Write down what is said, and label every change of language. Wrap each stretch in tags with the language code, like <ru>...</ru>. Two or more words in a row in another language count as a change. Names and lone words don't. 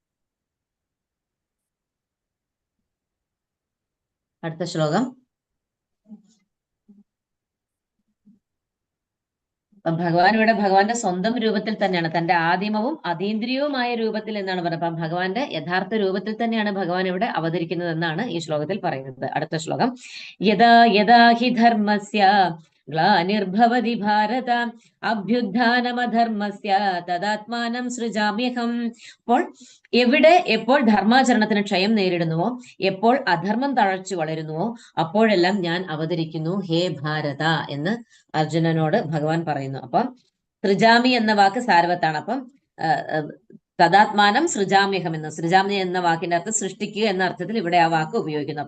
<ml>അടുത്ത ശ്ലോകം. ഭഗവാൻ ഇവിടെ ഭഗവാന്റെ സ്വന്തം രൂപത്തിൽ തന്നെയാണ്, തന്റെ ആദിമവും അതീന്ദ്രിയവുമായ രൂപത്തിൽ എന്നാണ് പറയുന്നത്. അപ്പം ഭഗവാന്റെ യഥാർത്ഥ രൂപത്തിൽ തന്നെയാണ് ഭഗവാൻ ഇവിടെ അവതരിക്കുന്നത് എന്നാണ് ഈ ശ്ലോകത്തിൽ പറയുന്നത്. അടുത്ത ശ്ലോകം.</ml> <sa>യഥാ യഥാ ഹി ധർമ്മസ്യ ഗ്ലാനിർഭവതി ഭാരത അഭ്യുത്ഥാനമധർമ്മസ്യ തദാത്മാനം സൃജാമ്യഹം.</sa> <ml>എപ്പോൾ ധർമാചരണത്തിന് ക്ഷയം നേരിടുന്നുവോ, എപ്പോൾ അധർമ്മം തഴച്ചു വളരുന്നുവോ, അപ്പോഴെല്ലാം ഞാൻ അവതരിക്കുന്നു ഹേ ഭാരത എന്ന് അർജുനനോട് ഭഗവാൻ പറയുന്നു. അപ്പം സൃജാമി എന്ന വാക്ക് സാരവത്താണ്. അപ്പം തദാത്മാനം സൃജാമ്യഹം എന്ന്, സൃജാമി എന്ന വാക്കിന്റെ അർത്ഥം സൃഷ്ടിക്കുക എന്ന അർത്ഥത്തിൽ ഇവിടെ ആ വാക്ക് ഉപയോഗിക്കുന്നു.</ml>